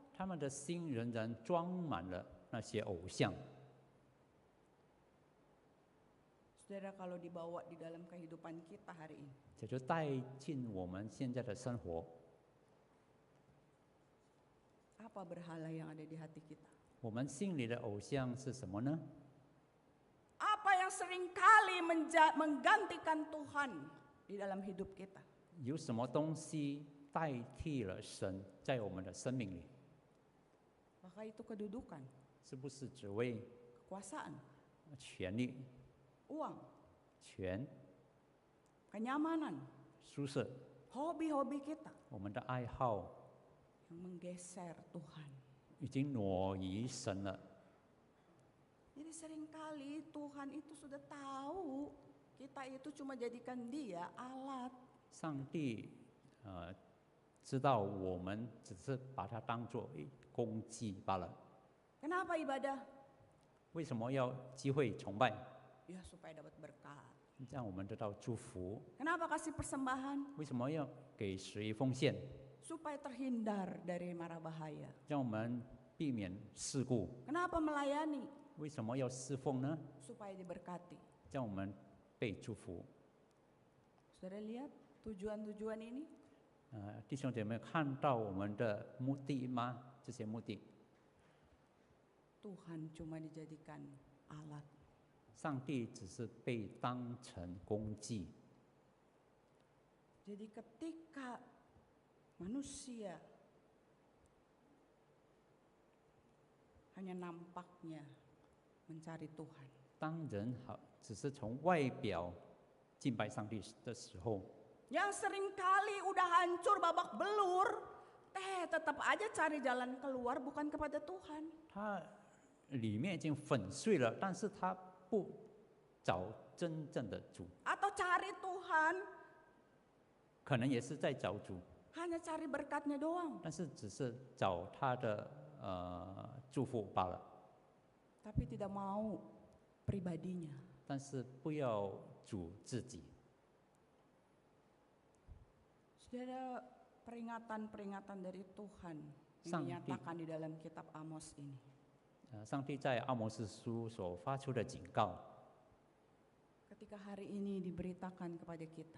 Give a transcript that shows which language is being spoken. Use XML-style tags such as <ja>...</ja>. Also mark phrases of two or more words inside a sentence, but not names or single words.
<zh>他们的心仍然装满了那些偶像。</zh> <id>Saudara, kalau dibawa di dalam kehidupan kita hari ini,</id> <zh>这就带进我们现在的生活。</zh> <id>apa berhala yang ada di hati kita?</id> <zh>我们心里的偶像是什么呢？</zh> <id>Apa yang seringkali menggantikan Tuhan? di dalam hidup kita?</id> <zh>有什么东西代替了神在我们的生命里？</zh> <id>Apakah itu kedudukan,</id> <zh>是不是职位、</zh> <id>kekuasaan,</id> <zh>权力、</zh> <id>uang,</id> <zh>权、</zh> <id>kenyamanan,</id> <zh>舒适、</zh> <id>hobi-hobi kita</id> <zh>我们的爱好，</zh> <id>yang menggeser Tuhan?</id> <zh>已经挪移神了。</zh> <id>Jadi seringkali Tuhan itu sudah tahu kita itu cuma jadikan dia alat.</id> <zh>上帝知道我们只是把它当作一工具罢了。</zh> <id>Kenapa ibadah?</id> <zh>为什么要机会崇拜？</zh> <id>Ya supaya dapat berkat.</id> <zh>让我们得到祝福。</zh> <id>Kenapa kasih persembahan?</id> <zh>为什么要给十一奉献？</zh> <id>Supaya terhindar dari mara bahaya.</id> <zh>让我们避免事故。</zh> <id>Kenapa melayani?</id> <zh>为什么要侍奉呢？</zh> <id>Supaya diberkati.</id> <zh>让我们被祝福。</zh> <id>Saudara lihat tujuan-tujuan ini?</id> <zh>弟兄姐妹，看到我们的目的吗？这些目的，</zh> <id>Tuhan cuma dijadikan alat.</id> <zh>上帝只是被当成工具。</zh> <id>Jadi ketika manusia hanya nampaknya mencari Tuhan,</id> <zh>当人只是从外表敬拜上帝的时候，</zh> <id>yang seringkali udah hancur babak belur, tetap aja cari jalan keluar bukan kepada Tuhan.</id> <zh>他里面已经粉碎了，但是他不找真正的主，</zh> <id>Atau cari Tuhan,</id> <zh>可能也是在找主，</zh> <id>hanya cari berkatnya doang.</id> <zh>但是只是找他的祝福罢了。</zh> <id>Tapi tidak mau pribadinya.</id> <zh>但是不要主自己。</zh> <id>Saudara, peringatan-peringatan dari Tuhan yang Sangti. dinyatakan di dalam kitab Amos ini.</id> <zh>上帝在阿摩斯书所发出的警告，</zh> <id>Ketika hari ini diberitakan kepada kita,</id>